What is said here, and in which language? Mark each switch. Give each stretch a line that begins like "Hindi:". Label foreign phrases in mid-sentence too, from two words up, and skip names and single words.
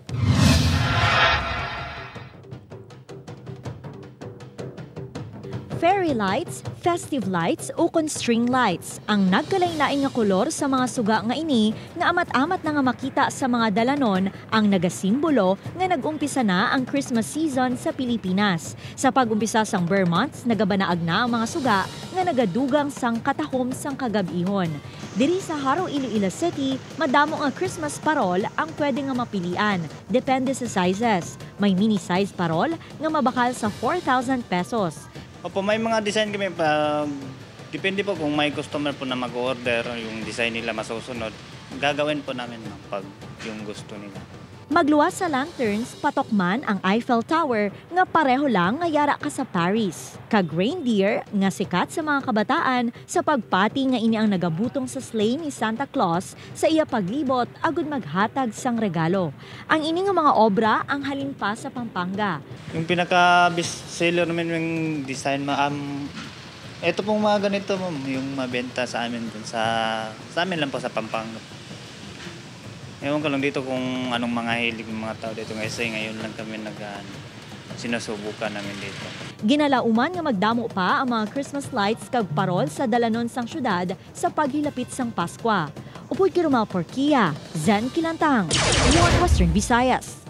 English: Fairy lights, festive lights
Hiligaynon: o
English: string lights
Hiligaynon: ang nagkalain-lain nga kolor sa mga suga nga ini nga amat-amat na nga makita sa mga dalanon ang nagasimbolo nga nag-umpisa na ang
English: Christmas season
Hiligaynon: sa Pilipinas. Sa pag-umpisa sang Ber Months, nagabanaag na ang mga suga nga nagadugang sang katahom sang kagabihon. Diri sa Haro, Iloilo City, madamo nga Christmas parol ang pwede nga mapilian. Depende sa sizes. May
English: mini size
Hiligaynon: parol nga mabakal sa 4,000 pesos.
Filipino: Opo, may mga design kami pa. Depende po kung may customer po na mag-order, yung design nila masusunod. Gagawin po namin pag yung gusto nila.
Hiligaynon: Magluwas sa lanterns, patok man ang Eiffel Tower nga pareho lang nga yara ka sa Paris. Kag-reindeer nga sikat sa mga kabataan sa pagpati nga ini ang nagabutong sa sleigh ni Santa Claus sa iya paglibot agud maghatag sang regalo. Ang ini nga mga obra ang halin pa sa Pampanga.
Filipino: Yung pinaka-
English: best seller
Filipino: namin yung design, ito pong mga ganito, yung mabenta sa amin dun sa amin lang po sa Pampanga. Ewan ko lang dito kung anong mga hilig ng mga tao dito kasi ngayon lang kami sinusubukan namin dito.
Hiligaynon: Ginalauman nga magdamo pa ang mga
English: Christmas lights
Hiligaynon: kag parol sa dalanon sang syudad sa paghilapit sang Paskwa. Upoy Kirumal Porquia, Zen Kilantang, Western Visayas.